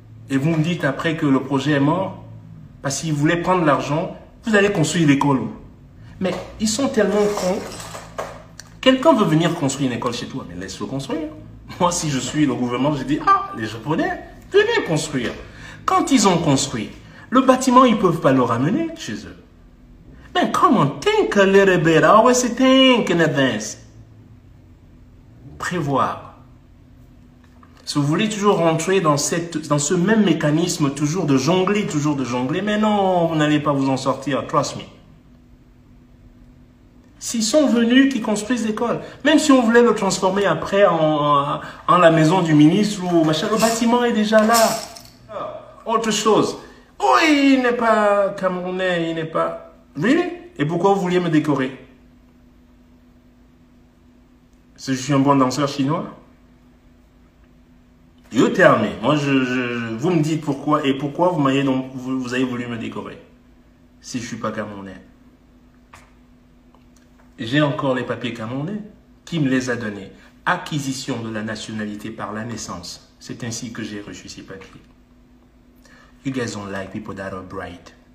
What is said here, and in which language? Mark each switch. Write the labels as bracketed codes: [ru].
[fr] Et vous me dites après que le projet est mort parce qu'ils voulaient prendre l'argent, vous allez construire l'école. Mais ils sont tellement cons. Quelqu'un veut venir construire une école chez toi, mais laisse-le construire. Moi, si je suis le gouvernement, je dis, ah, les Japonais, venez construire. Quand ils ont construit, le bâtiment, ils ne peuvent pas le ramener chez eux. [en] Mais come on, think a little bit. I always say think in advance. [fr] Prévoir. Si vous voulez toujours rentrer dans ce même mécanisme, toujours de jongler, mais non, vous n'allez pas vous en sortir, [en] trust me. [fr] S'ils sont venus, qu'ils construisent l'école, même si on voulait le transformer après en la maison du ministre ou machin, le bâtiment est déjà là. Autre chose. Oh, il n'est pas camerounais, il n'est pas... [en] Really? [fr] Et pourquoi vous vouliez me décorer? Parce que je suis un bon danseur chinois? [en] You tell me. [fr] Moi, vous me dites pourquoi et pourquoi vous avez voulu me décorer si je ne suis pas camerounais. J'ai encore les papiers camerounais. Qui me les a donnés? Acquisition de la nationalité par la naissance. C'est ainsi que j'ai reçu ces papiers. [en] You guys don't like people that are bright.